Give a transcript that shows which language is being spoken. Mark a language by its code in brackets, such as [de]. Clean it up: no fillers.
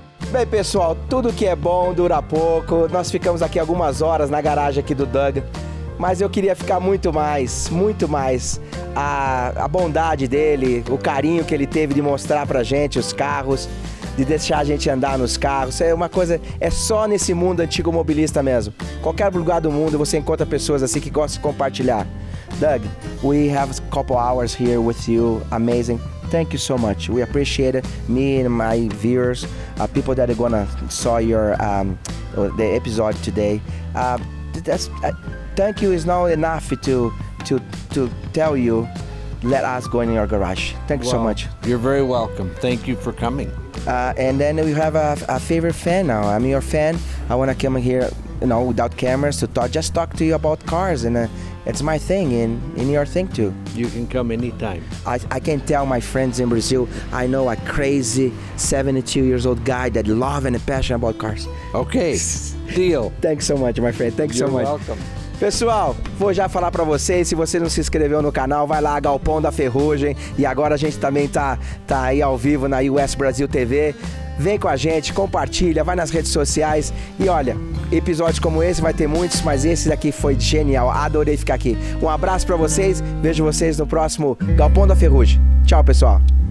[pt] Bem, pessoal, tudo que é bom dura pouco. Nós ficamos aqui algumas horas na garagem aqui do Doug, mas eu queria ficar muito mais. A bondade dele, o carinho que ele teve de mostrar pra gente os carros, de deixar a gente andar nos carros. É uma coisa, é só nesse mundo antigo mobilista mesmo. Qualquer lugar do mundo você encontra pessoas assim que gostam de compartilhar. [en] Doug, we have a couple hours here with you. Amazing. Thank you so much. We appreciate it. Me and my viewers, people that are gonna saw your the episode today. Thank you is not enough to tell you. Let us go in your garage. Thank you so much. You're very welcome. Thank you for coming. And then we have a favorite fan now. I'm your fan. I want to come here, without cameras to talk to you about cars, and it's my thing, and your thing too. You can come anytime. I can tell my friends in Brazil, I know a crazy 72 years old guy that love and passionate about cars. Okay, deal. Thanks so much, my friend. Thanks so much. You're welcome. [pt] Pessoal, vou já falar pra vocês, se você não se inscreveu no canal, vai lá, Galpão da Ferrugem, e agora a gente também tá aí ao vivo na US Brasil TV. Vem com a gente, compartilha, vai nas redes sociais e olha, episódios como esse vai ter muitos, mas esse daqui foi genial, adorei ficar aqui. Um abraço pra vocês, vejo vocês no próximo Galpão da Ferrugem. Tchau, pessoal.